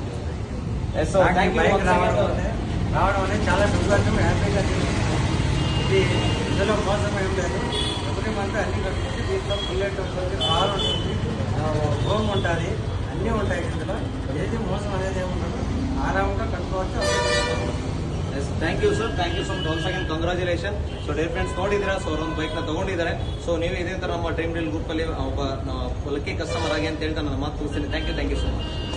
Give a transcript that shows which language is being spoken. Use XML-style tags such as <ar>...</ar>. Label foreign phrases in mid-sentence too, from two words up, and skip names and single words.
<te>బైక్ రావడం అనేది చాలా సంతోషం, హ్యాపీగా ఇది ఇందులో మోసం ఏం లేదు.</te> <en>every month</en> <te>అన్ని కట్టుకుంటే దీంట్లో బుల్లెట్ ఉంటుంది, కార్ ఉంటుంది, హోమ్ ఉంటుంది, అన్నీ ఉంటాయి. ఇందులో ఏది మోసం అనేది ఏముండదు, ఆరామంగా కట్టుకోవచ్చు.</te> <en>thank you sir, thank you so much. Once again congratulation.</en> <kn>ಸೊ</kn> <en>dear friends,</en> <kn>ನೋಡಿದ್ದೀರಾ, ಸೊ ಅವರೊಂದು ಬೈಕ್ ನ ತಗೊಂಡಿದ್ದಾರೆ. ಸೊ ನೀವು ಇದೇ ತರ ನಮ್ಮ ಡ್ರೀಮ್ ಡೀಲ್ ಗ್ರೂಪ್ ಅಲ್ಲಿ ಒಬ್ಬ</kn> <en>lucky customer</en> <kn>ಆಗಿ ಅಂತ ಹೇಳ್ತಾ ನನ್ನ ಮಾತು ತಿಳಿಸ್ತೀನಿ.</kn> <en>thank you so much.</en>